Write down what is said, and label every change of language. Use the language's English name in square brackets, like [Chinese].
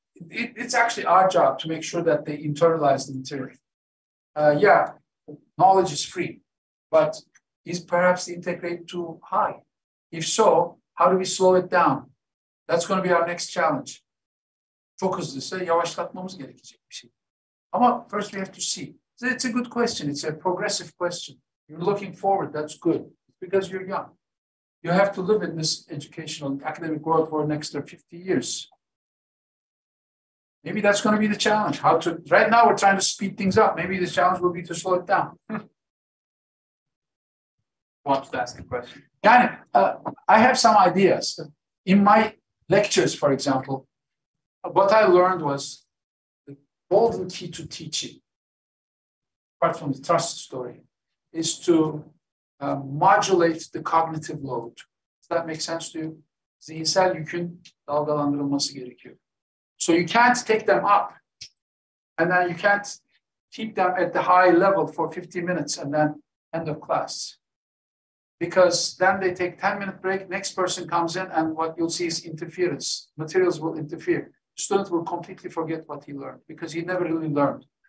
[English] It's actually our job to make sure that they internalize the material. Yeah, knowledge is free, but is perhaps the intake rate too high? If so, how do we slow it down? That's going to be our next challenge. [Turkish] Çok hızlıysa yavaşlatmamız gerekecek bir şey. [English] Ama first we have to see. So it's a good question. It's a progressive question. You're looking forward. That's good because you're young. You have to live in this educational academic world for the next 50 years. Maybe that's going to be the challenge. Right now we're trying to speed things up. Maybe the challenge will be to slow it down. Want to ask a question? Yani, I have some ideas. In my lectures, for example, what I learned was the golden key to teaching, apart from the trust story, is to modulate the cognitive load. Does that make sense to you? [Turkish] Zihinsel yükün dalgalandırılması gerekiyor. [English] So you can't take them up, and then you can't keep them at the high level for 50 minutes and then end of class. Because then they take 10-minute break, next person comes in, and what you'll see is interference. Materials will interfere. The student will completely forget what he learned because he never really learned.